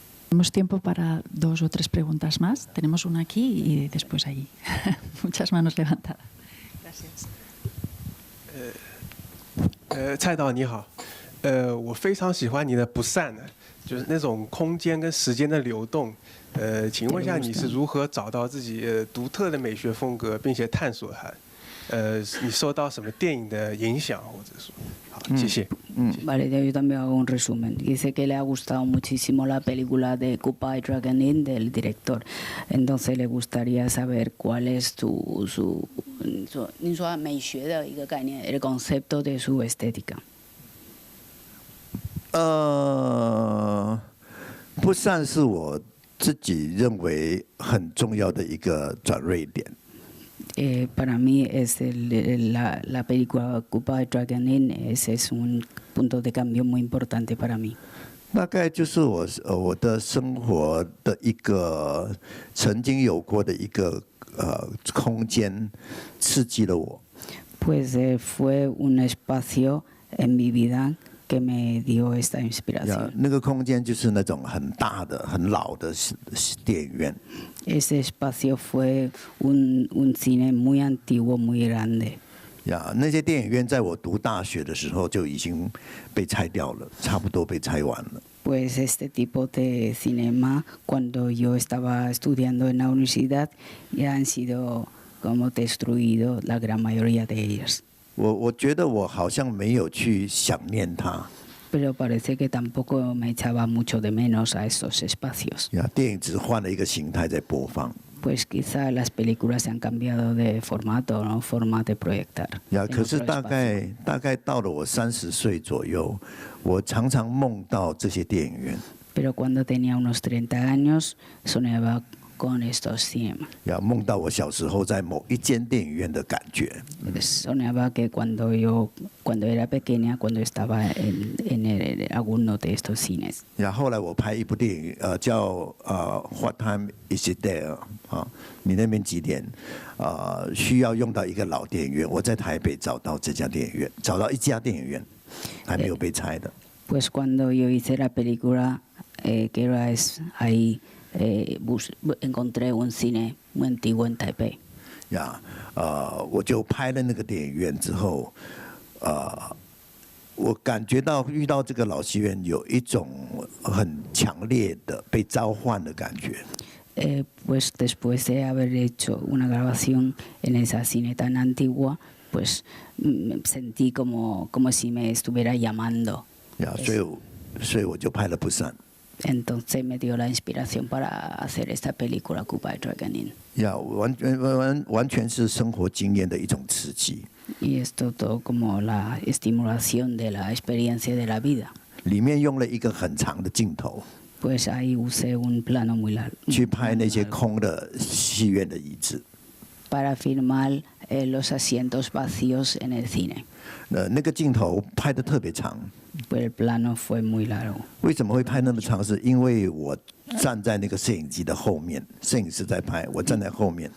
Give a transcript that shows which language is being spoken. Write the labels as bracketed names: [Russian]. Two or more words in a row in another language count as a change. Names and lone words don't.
[Spanish] Tenemos tiempo para 2 o 3 preguntas más. Tenemos una aquí y después allí. Muchas manos levantadas. Gracias. [Chinese] 蔡导你好，我非常喜欢你的不散的，就是那种空间跟时间的流动。请问一下，你是如何找到自己独特的美学风格，并且探索它？你受到什么电影的影响，或者说，好，谢谢。 [Spanish] Vale, yo también hago un resumen. Dice que le ha gustado muchísimo la película de Occupy Dragon Inn del director. Entonces le gustaría saber cuál es el concepto de su estética. [Chinese] 不散是我自己认为很重要的一个转捩点。 [Spanish] Para mí es la película Occupy Dragon Inn, ese es un punto de cambio muy importante para mí. [Chinese] 大概就是我的生活的一个曾经有过的一个空间，刺激了我。 [Spanish] Pues fue un espacio en mi vida que me dio esta inspiración. [Chinese] 那个空间就是那种很大的、很老的电影院。 [Spanish] Ese espacio fue un cine muy antiguo, muy grande. [Chinese] 那些电影院在我读大学的时候就已经被拆掉了，差不多被拆完了。 [Spanish] Pues este tipo de cinema, cuando yo estaba estudiando en la universidad, ya han sido como destruidos la gran mayoría de ellas. [Chinese] 我觉得我好像没有去想念它。 [Spanish] Pero parece que tampoco me echaba mucho de menos a esos espacios. [Chinese] 电影只换了一个形态在播放。 [Spanish] Pues quizá las películas se han cambiado de formato, ¿no? Forma de proyectar. [Chinese] 可是大概到了我30岁左右，我常常梦到这些电影院。 [Spanish] Pero cuando tenía unos 30 años, soñaba con estos cinemas. [Chinese] 梦到我小时候在某一间电影院的感觉。 [Spanish] Soñaba que cuando era pequeña, cuando estaba en alguno de estos cines. [Chinese] 后来我拍一部电影，叫 What Time Is It There？你那边几点？需要用到一个老电影院，我在台北找到这家电影院，找到一家电影院，还没有被拆的。 [Spanish] Pues cuando yo hice la película, que era ahí. Encontré un cine muy antiguo en Taipei. [Chinese] 我就拍了那个电影院之后，我感觉到遇到这个老戏院有一种很强烈的被召唤的感觉。 [Spanish] Pues después de haber hecho una grabación en esa cine tan antigua, pues sentí como si me estuviera llamando. [Chinese] 所以我就拍了《不散》。 [Spanish] Entonces me dio la inspiración para hacer esta película Occupy Dragon Inn. [Chinese] 完全是生活经验的一种刺激。 [Spanish] Y esto todo como la estimulación de la experiencia de la vida. [Chinese] 里面用了一个很长的镜头。 [Spanish] Pues ahí usé un plano muy largo. [Chinese] 去拍那些空的戏院的椅子。 [Spanish] Para filmar los asientos vacíos en el cine. [Chinese] 那个镜头拍得特别长。 [Spanish] Pues el plano fue muy largo. [Chinese] 为什么会拍那么长？是因为我站在那个摄影机的后面，摄影师在拍，我站在后面。